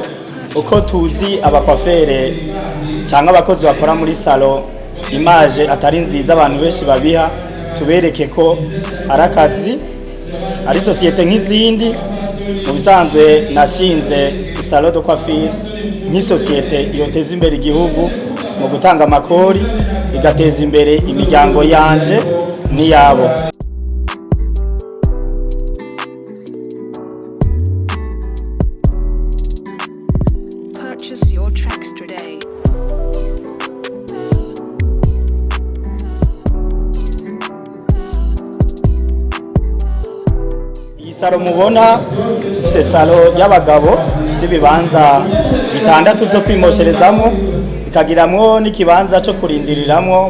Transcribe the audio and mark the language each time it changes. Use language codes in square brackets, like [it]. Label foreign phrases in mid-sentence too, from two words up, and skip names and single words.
[rn] Uko tuzi abakwaferi cyangwa abakozi bakora muri Sallon image atari nziza abantu benshi babiha, tubereke ko ari akazi, ari societe nk'izindi. Mu bisanzwe nashinze [fr] Sallon de coiffure [rn] nk'isociete yoteza imbere igihugu mu gutanga amakori, igateza imbere imiryango yanje n'iyabo. [en] Purchase your tracks today. [rn] Iyi Sallon mubona tufise Sallon y'abagabo, tufise ibibanza bitandatu byo kwimosherezamo, ikagiramwo n'ikibanza cyo kurindiriramwo.